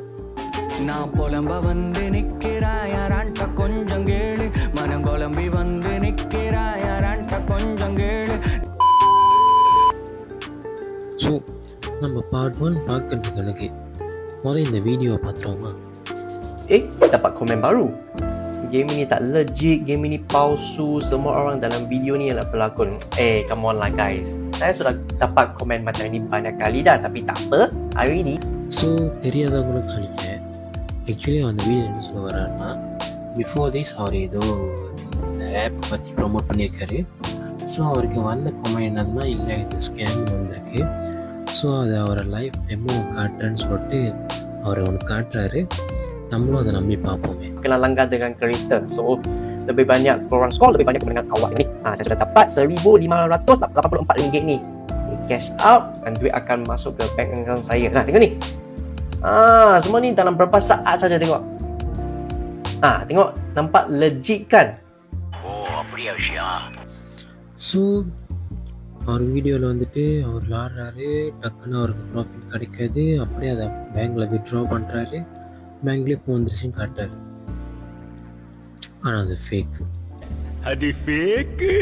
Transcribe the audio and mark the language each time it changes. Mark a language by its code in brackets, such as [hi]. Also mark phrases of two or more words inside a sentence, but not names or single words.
[ta] நான் புலம்ப வந்து நிற்கிறாயாரான்ட்ட கொஞ்சம் கேளு, மனம் குழம்பி வந்து நிற்கிறாயாரான்ட்ட கொஞ்சம் கேளு. ஸோ நம்ம பார்ட் 1 பார்க்கறதுக்கு எனக்கு முதல்ல இந்த வீடியோவை பார்த்துருவோமா? [ms] Dapat komen baru. Game ini tak legit, game ini palsu. Semua orang dalam video ni adalah pelakon. [en] Come on lah guys. [ms] Saya sudah dapat komen macam ini banyak kali dah, tapi tak apa. Hari ini [ta] ஸோ தெரியாதவங்களுக்கு சொல்லிக்கிறேன். ஆக்சுவலி அந்த வீடியோ என்ன சொல்ல வர்றாருன்னா, [en] before this [ta] அவர் ஏதோ இந்த ஆப்பை பற்றி ப்ரொமோட் பண்ணியிருக்காரு. ஸோ அவருக்கு வந்த கமெண்ட் என்னதுன்னா, இல்லை இது ஸ்கேம் வந்திருக்கு, ஸோ அதை அவரை [en] live demo [ta] காட்டுறேன்னு சொல்லிட்டு அவர் ஒன்று காட்டுறாரு. நம்மளும் அதை நம்பி பார்ப்போமே. [ms] kena langgar dengan kereta. So lebih banyak korang scroll, lebih banyak dengan awak ni. Saya sudah dapat RM1,584 ni. [en] Cash out [ms] dan duit akan masuk ke [en] bank account [ms] saya. Tengok ni. Semua ni dalam berapa saat saja tengok. Tengok, nampak legit kan? [ta] ஸோ அவர் வீடியோவில் வந்துட்டு அவர் விளாட்றாரு, டக்குன்னு அவருக்கு ப்ராஃபிட் கிடைக்காது, அப்படியே அதை பேங்க்கில் வித்ட்ரா பண்ணுறாரு, பேங்க்லேயே போந்துருச்சுன்னு காட்டுறாரு. ஆனால் அது ஃபேக். அது ஃபேக்.